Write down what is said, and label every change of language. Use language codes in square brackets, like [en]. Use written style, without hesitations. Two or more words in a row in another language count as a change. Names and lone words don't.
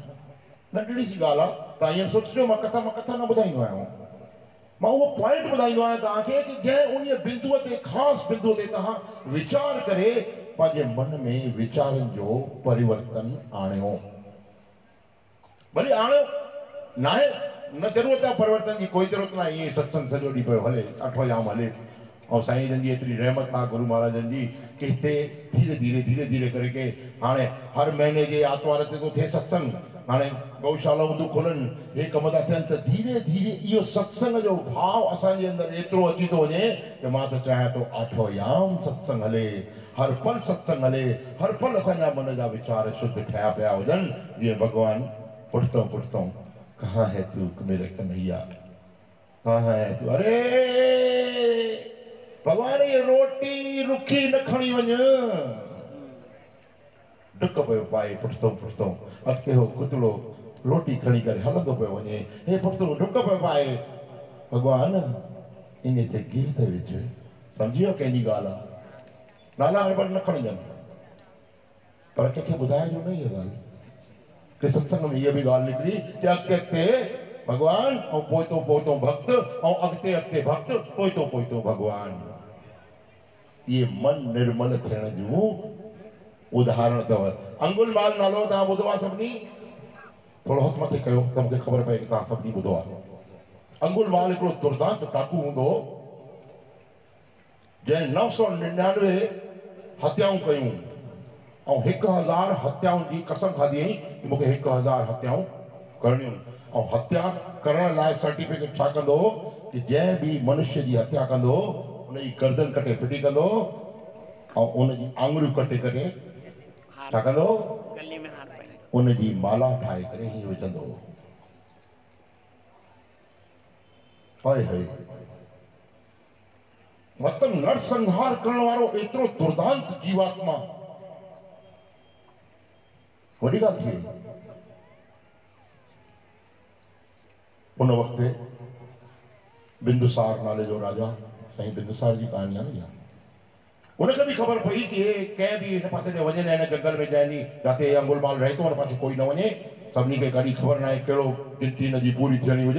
[sd] नंढड़ी सी ॻाल्हि आहे, तव्हां ईअं सोचिजो मां कथा न ॿुधाईंदो आहियां, मां उहो पॉइंट ॿुधाईंदो आहियां तव्हांखे कि जंहिं उन बिंदुअ ते ख़ासि बिंदुअ ते तव्हां वीचार करे पंहिंजे मन में वीचारनि जो परिवर्तन आणियो। भले आणियो न आहे, न ज़रूरत आहे परिवर्तन जी, कोई ज़रूरत न आहे। ईअं सत्संग सॼो ॾींहुं पियो हले, अठो जाम हले, ऐं साईं जन जी एतिरी रहमत आहे गुरु महाराजनि जी कि हिते धीरे धीरे करे के हाणे हर महीने जे आर्तवार ते थो थिए सत्संग। हाणे गौशालाऊं थियूं खुलनि, हे कम था थियनि, त धीरे धीरे इहो सत्संग जो भाव असांजे अंदरि एतिरो अची थो वञे कि मां त चाहियां थो आठो याम सत्संग हले, हर पल सत्संग हले, हर पल असांजा मन जा वीचार शुद्ध ठहिया पिया हुजनि। जीअं भॻवानु पुछतो [hi] कहाँ है तू मेरे कन्हैया, कहाँ है तू? [sd] अरे भॻवान ये रोटी रुखी न खणी वञ। डुक पियो पाए पुछतो अॻिते हो कुतड़ो रोटी खणी करे हलंदो पियो वञे, हे पुछतो डुक पियो पाए। भॻवान इन ते गिर ते विझ, सम्झी वियो कंहिंजी ॻाल्हि आहे, नाला पर न खणजनि, पर कंहिंखे ॿुधाइजो न इहा ॻाल्हि कि सत्संग में इहा बि ॻाल्हि निकिरी कि अॻिते भॻवान ऐं पोइतो भक्त ऐं अॻिते भक्त पोइतो भॻवान। ये मन निर्मल थियण जूं उदाहरण अथव। अंगुलमाल नालो तव्हां ॿुधो आहे सभिनी? थोरो हथ मथे कयो त मूंखे ख़बर पए कि तव्हां सभिनी ॿुधो आहे। अंगुलमाल हिकिड़ो दुर्दांत डाकू हूंदो जंहिं 999 हत्याऊं कयूं ऐं 1000 हत्याउनि जी कसम खाधी कि मूंखे 1000 हत्याऊं करणियूं। ऐं हत्या करण लाइ सर्टिफिकेट छा कंदो कि जंहिं बि मनुष्य जी हत्या कंदो उनजी गर्दन कटे फिटी कंदो ऐं उनजी आङुरियूं कटे छा कंदो, उनजी माला ठाहे करे ही विझंदो। हाय हाय, मतलब नरसंहार करण वारो एतिरो दुर्दांत जीवात्मा वॾी ॻाल्हि थी। उन वक़्तु बिंदुसार नाले जो राजा, साईं बिंदुसार जी कहानी आहे न, उनखे भी ख़बर पई कि कंहिं भी हिन पासे ते वञे न, हिन जंगल में जंहिं जिते अंगुलमाल रहे थो हुन पासे कोई न वञे, सभिनी खे कॾहिं ख़बर न आहे कहिड़ो गिनती हिनजी पूरी थियणी हुजे।